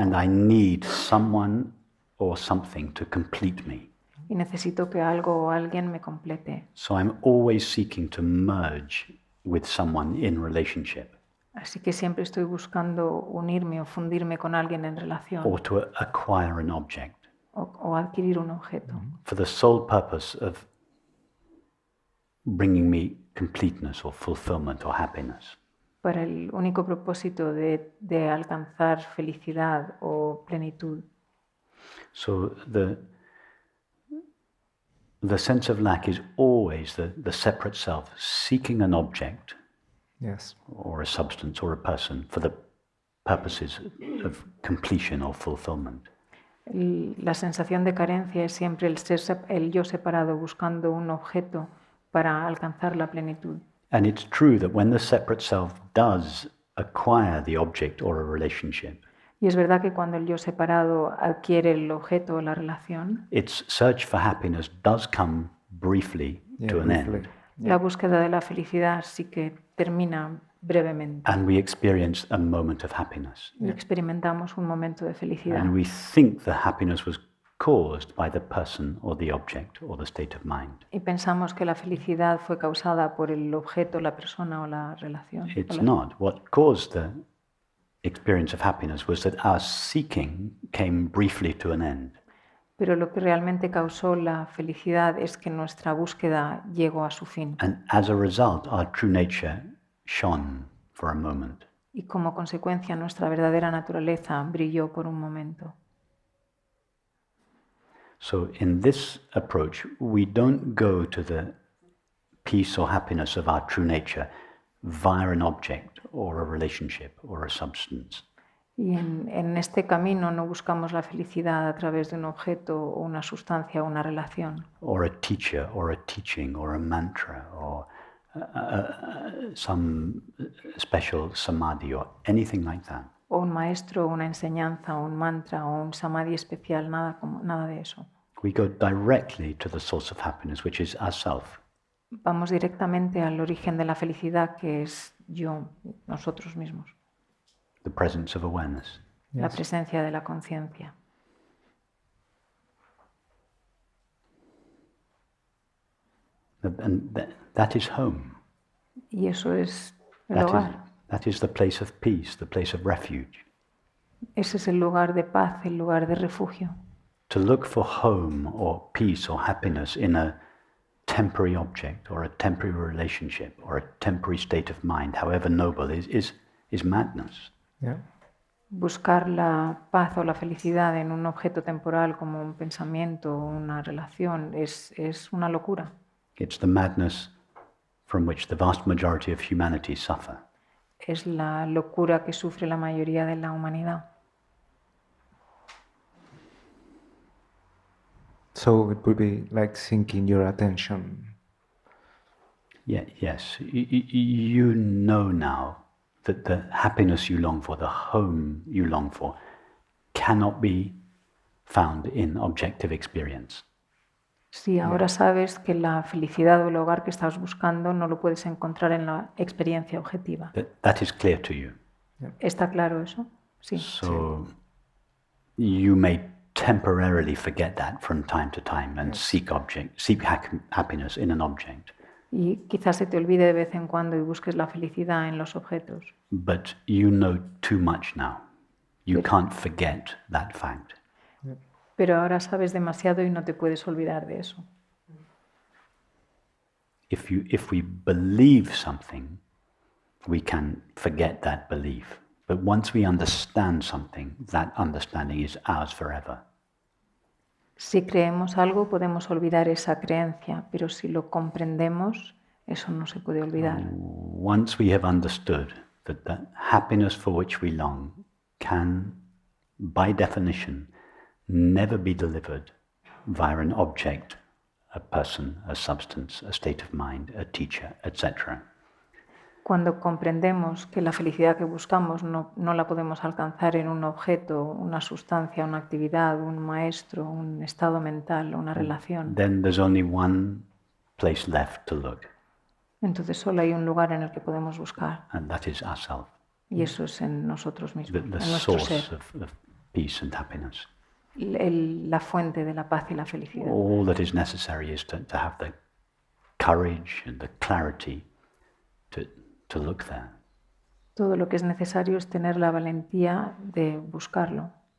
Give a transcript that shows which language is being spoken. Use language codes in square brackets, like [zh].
[en] And I need someone or something to complete me. [es] Y necesito que algo o alguien me complete. [en] So I'm always seeking to merge with someone in relationship [es] Así que siempre estoy buscando unirme o fundirme con alguien en relación [en] or to acquire an object [es] o adquirir un objeto [en] for the sole purpose of bringing me completeness or fulfillment or happiness. [es] para el único propósito de alcanzar felicidad o plenitud. [en] So the sense of lack is always the separate self seeking an object Yes. or a substance or a person for the purposes of completion or fulfillment. [es] La sensación de carencia es siempre el yo separado buscando un objeto para alcanzar la plenitud. [en] And it's true that when the separate self does acquire the object or a relationship, [es] Y es verdad que cuando el yo separado adquiere el objeto o la relación, [en] its search for happiness does come briefly to an briefly. end. [es] la búsqueda de la felicidad sí que termina brevemente [en] And we experience a moment of happiness. [es] y experimentamos un momento de felicidad. [en] And we think the happiness was caused by the person or the object or the state of mind. [es] Y pensamos que la felicidad fue causada por el objeto, la persona o la relación. [en] It's not. What caused the experience of happiness was that our seeking came briefly to an end. [es] Pero lo que realmente causó la felicidad es que nuestra búsqueda llegó a su fin. [en] And as a result, our true nature shone for a moment. [es] Y como consecuencia nuestra verdadera naturaleza brilló por un momento. [en] So in this approach, we don't go to the peace or happiness of our true nature via an object or a relationship or a substance. [es] Y en este camino no buscamos la felicidad a través de un objeto o una sustancia o una relación. [en] Or a teacher or a teaching or a mantra or some special samadhi or anything like that. [es] O un maestro, una enseñanza, o un mantra, o un samadhi especial, nada de eso. [en] We go directly to the source of happiness, which is ourself. [es] Vamos directamente al origen de la felicidad, que es yo, nosotros mismos. [en] The presence of awareness. [es] La presencia de la conciencia. [en] And that is home. [es] Y eso es el hogar. [en] That is the place of peace, the place of refuge. [es] Ese es el lugar de paz, el lugar de refugio. [en] To look for home or peace or happiness in a temporary object or a temporary relationship or a temporary state of mind, however noble, is madness. Yeah. [es] Buscar la paz o la felicidad en un objeto temporal como un pensamiento o una relación es una locura. [en] It's the madness from which the vast majority of humanity suffer. [es] Es la locura que sufre la mayoría de la humanidad. [en] So it would be like sinking your attention. Yeah, yes, you know now that the happiness you long for, the home you long for, cannot be found in objective experience. [es] Si ahora sabes que la felicidad o el hogar que estás buscando no lo puedes encontrar en la experiencia objetiva. [en] That is clear to you. [es] ¿Está claro eso? Sí. [en] So you may temporarily forget that from time to time and seek happiness in an object. [es] Y quizás se te olvide de vez en cuando y busques la felicidad en los objetos. [en] But you know too much now. You can't forget that fact. [es] Pero ahora sabes demasiado y no te puedes olvidar de eso. [en] If we believe something, we can forget that belief. But once we understand something, that understanding is ours forever. [es] Si creemos algo, podemos olvidar esa creencia, pero si lo comprendemos, eso no se puede olvidar. [en] Once we have understood that the happiness for which we long can, by definition, never be delivered via an object, a person, a substance, a state of mind, a teacher, etc. [es] Cuando comprendemos que la felicidad que buscamos no la podemos alcanzar en un objeto, una sustancia, una actividad, un maestro, un estado mental, una relación, [en] Then there's only one place left to look, [es] entonces solo hay un lugar en el que podemos buscar, [en] and that is ourselves, [es] y eso es en nosotros mismos, [en] the [es] en nuestro [en] source [es] ser, [en] of peace and happiness. [es] la fuente de la paz y la felicidad. [en] All that is necessary is to have the courage and the clarity to look there. [es] Todo lo que es necesario es tener la valentía de buscarlo.